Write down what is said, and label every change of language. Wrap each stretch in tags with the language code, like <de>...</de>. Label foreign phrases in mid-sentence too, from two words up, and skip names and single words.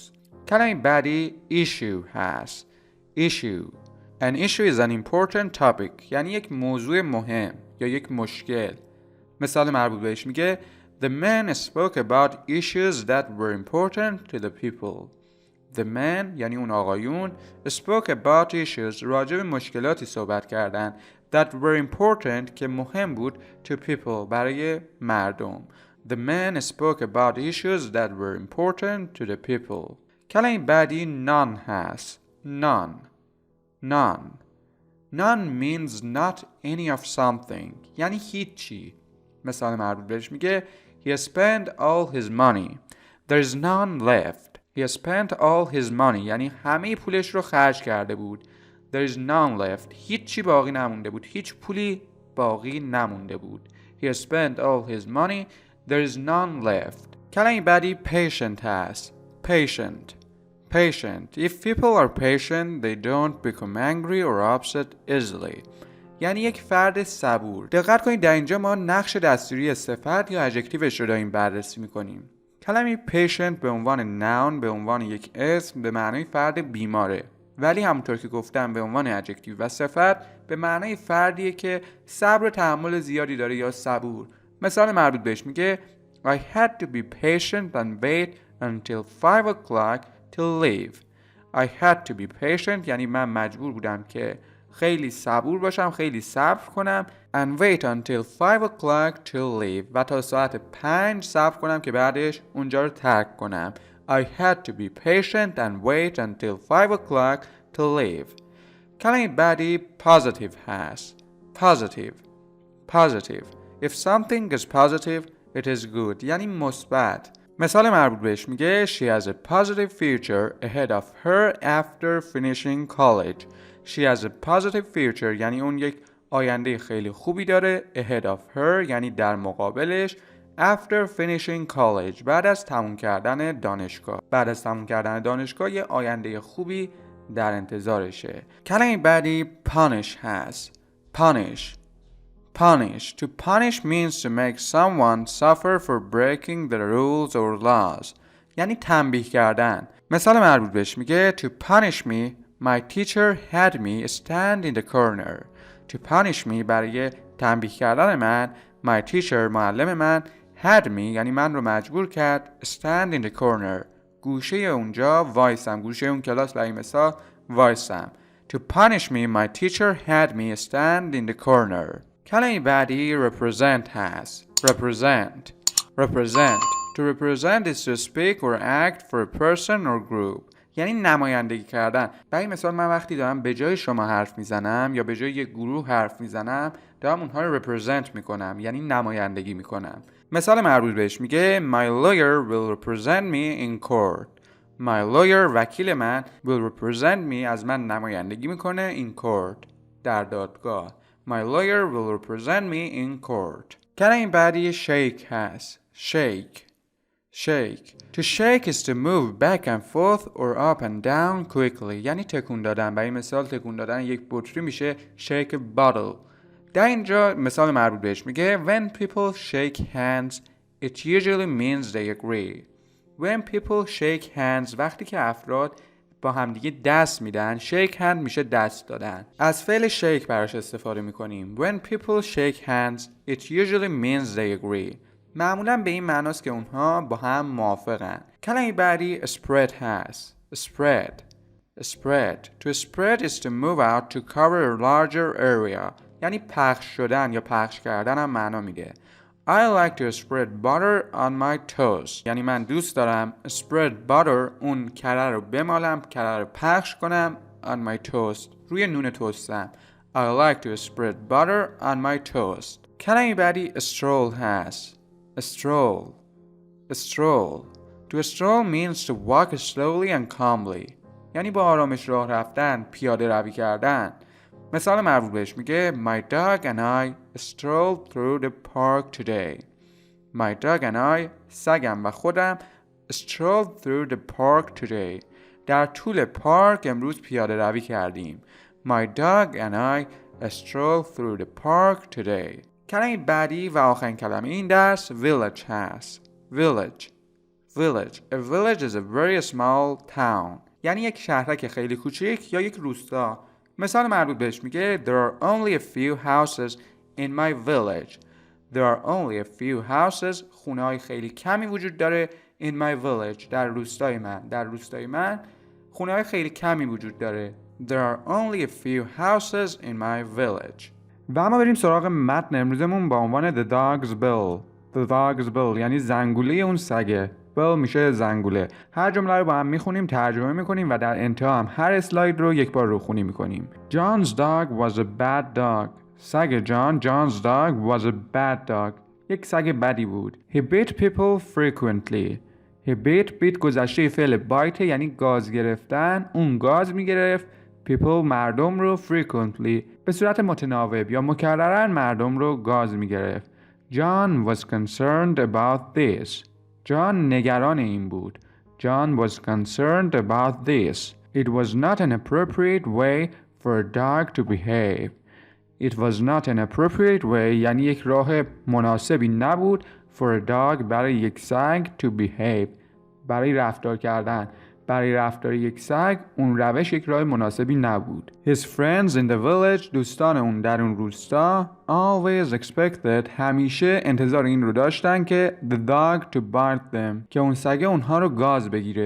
<fa>کلمه بعدی issue هست.</fa> <en>An issue is an important topic.</en> <fa>یعنی یک موضوع مهم یا یک مشکل. مثال مربوط بهش میگه</fa> <en>The men spoke about issues that were important to the people. The men</en> <fa>یعنی اون آقایون</fa> <en>spoke about issues،</en> <fa>راجع به مشکلاتی صحبت کردن</fa> <en>that were important</en> <fa>که مهم بود</fa> <en>to people،</en> <fa>برای مردم.</fa> <en>The men spoke about issues that were important to the people.</en> <fa>کلمه بعدی none هست.</fa> <en>None. None means not any of something.</en> <fa>یعنی هیچی. مثال مربوط بهش میگه</fa> <en>He spent all his money. There is none left. He spent all his money.</en> <fa>یعنی همه پولش رو خرج کرده بود.</fa> <en>There is none left.</en> <fa>هیچی باقی نمونده بود. هیچ پولی باقی نمونده بود.</fa> <en>He spent all his money. There is none left.</en> <fa>کلمه بعدی patient هست.</fa> <en>Patient. Patient. If people are patient, they don't become angry or upset easily.</en> <fa>یعنی یک فرد صبور. دقت کنید در اینجا ما نقش دستوری صفت یا ادجکتیوش رو داریم بررسی میکنیم. کلمه patient به عنوان noun، به عنوان یک اسم، به معنای فرد بیماره. ولی همونطور که گفتم به عنوان ادجکتیو و صفت به معنای فردیه که صبر و تحمل زیادی داره یا صبور. مثال مربوط بهش میگه</fa> <en>I had to be patient and wait until 5 o'clock to leave. I had to be patient</en> <fa>یعنی من مجبور بودم که خیلی صبور باشم، خیلی صبر کنم</fa> <en>and wait until 5 o'clock to leave</en> <fa>و تا ساعت 5 صبر کنم که بعدش اونجا رو ترک کنم.</fa> <en>I had to be patient and wait until 5 o'clock to leave.</en> <fa>کلمه بعدی positive هست.</fa> <en>Positive. Positive. If something is positive, it is good.</en> <fa>یعنی مثبت. مثال مربوط بهش میگه</fa> <en>She has a positive future ahead of her after finishing college. She has a positive future</en> <fa>یعنی اون یک آینده خیلی خوبی داره.</fa> <en>Ahead of her</en> <fa>یعنی در مقابلش.</fa> <en>After finishing college</en> <fa>بعد از تموم کردن دانشگاه. بعد از تموم کردن دانشگاه یه آینده خوبی در انتظارشه. کلمه بعدی punish هست.</fa> <en>Punish. Punish. To punish means to make someone suffer for breaking the rules or laws.</en> <fa>یعنی تنبیه کردن. مثال مربوط بهش میگه</fa> <en>To punish me, my teacher had me stand in the corner. To punish me</en> <fa>برای تنبیه کردن من</fa> <en>My teacher</en> <fa>معلم من</fa> <en>had me</en> <fa>یعنی من رو مجبور کرد</fa> <en>stand in the corner</en> <fa>گوشه اونجا وایسم. گوشه اون کلاس برای مثال وایسم.</fa> <en>To punish me, my teacher had me stand in the corner.</en> <fa>کلمه بعدی represent هست. Represent.</fa> <en>Represent. To represent is to speak or act for a person or group.</en> <fa>یعنی نمایندگی کردن. برای مثال من وقتی دارم به جای شما حرف میزنم یا به جای یک گروه حرف میزنم دارم اونها رو represent میکنم یعنی نمایندگی میکنم. مثال مربوط بهش میگه</fa> <en>My lawyer will represent me in court. My lawyer</en> <fa>وکیل من</fa> <en>will represent me</en> <fa>از من نمایندگی میکنه</fa> <en>in court</en> <fa>در دادگاه.</fa> <en>My lawyer will represent me in court.</en> <fa>کلمه بعدی shake هست.</fa> <en>Shake. Shake. To shake is to move back and forth or up and down quickly.</en> <fa>یعنی تکون دادن. برای مثال تکون دادن یک بطری میشه</fa> <en>shake a bottle.</en> <fa>در اینجا مثال مربوط بهش میگه</fa> <en>When people shake hands, it usually means they agree. When people shake hands</en> <fa>وقتی که افراد با همدیگه دست میدن</fa> <en>shake hand</en> <fa>میشه دست دادن. از فعل shake براش استفاده میکنیم.</fa> <en>When people shake hands, it usually means they agree.</en> <fa>معمولا به این معناست که اونها با هم موافقن. کلمه بعدی spread هست.</fa> <en>Spread. Spread. To spread is to move out to cover a larger area.</en> <fa>یعنی پخش شدن یا پخش کردن هم معنا میده.</fa> <en>I like to spread butter on my toast.</en> <fa>یعنی من دوست دارم</fa> <en>spread butter</en> <fa>اون کره رو بمالم، کره رو پخش کنم</fa> <en>on my toast.</en> <fa>روی نون توستم.</fa> <en>I like to spread butter on my toast.</en> <fa>کلمه بعدی stroll هست. Stroll.</fa> <en>Stroll. To stroll means to walk slowly and calmly.</en> <fa>یعنی با آرامش راه رفتن، پیاده روی کردن. مثال مربوط بهش میگه</fa> <en>My dog and I strolled through the park today. My dog and I</en> <fa>سگم و خودم</fa> <en>strolled through the park today.</en> <fa>در طول پارک امروز پیاده روی کردیم.</fa> <en>My dog and I strolled through the park today.</en> <fa>کلمه بعدی و آخرین کلمه این درس village هست.</fa> <en>Village. Village. A village is a very small town.</en> <fa>یعنی یک شهرک خیلی کوچیک یا یک روستا. مثال مربوط بهش میگه</fa> <en>There are only a few houses in my village. There are only a few houses.</en> <fa>خونه‌های خیلی کمی وجود داره</fa> <en>in my village.</en> <fa>در روستای من. در روستای من خونه‌های خیلی کمی وجود داره.</fa> <en>There are only a few houses in my village.</en> <fa>و اما بریم سراغ متن امروزمون با عنوان The Dog's Bill. The Dog's Bill یعنی زنگوله اون سگه. bell میشه زنگوله. هر جمله رو با هم میخونیم، ترجمه میکنیم و در انتها هم هر اسلاید رو یک بار روخونی میکنیم.</fa> <en>John's dog was a bad dog. سگ John's dog was a bad dog.</en> <fa>یک سگ بدی بود.</fa> <en>He bit people frequently. He bit</en> <fa>گذشته فعل بایت یعنی گاز گرفتن. اون گاز میگرفت people مردم رو frequently به صورت متناوب یا مکررن مردم رو گاز میگرفت.</fa> <en>John was concerned about this.</en> <fa>John نگران این بود.</fa> <en>John was concerned about this. It was not an appropriate way for a dog to behave. It was not an appropriate way</en> <fa>یعنی یک راه مناسبی نبود</fa> <en>for a dog</en> <fa>برای یک سگ</fa> <en>to behave</en> <fa>برای رفتار کردن. برای رفتار یک سگ اون روش یک راه مناسبی نبود.</fa> <en>His friends in the village</en> <fa>دوستان اون در اون روستا</fa> <en>always expected</en> <fa>همیشه انتظار این رو داشتن که</fa> <en>the dog to bite them</en> <fa>که اون سگ اونها رو گاز بگیره.</fa>